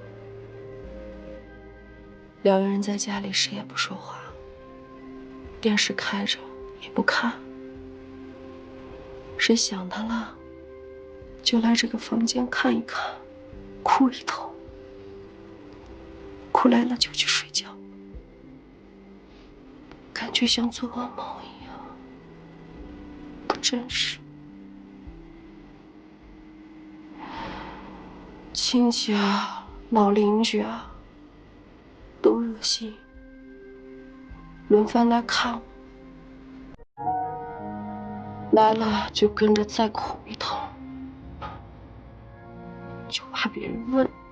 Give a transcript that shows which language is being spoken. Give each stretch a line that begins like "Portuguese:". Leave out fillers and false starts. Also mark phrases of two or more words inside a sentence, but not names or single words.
Chinese: 兩個人在家裡誰也不說話，電視開着也不看，誰想他了就來這個房間看一看，哭一通，哭累了就去睡覺，感覺像做噩夢一樣，不真實。親戚啊，老鄰居啊，都熱心，輪番來看我，來了就跟着再哭一通，就怕別人問。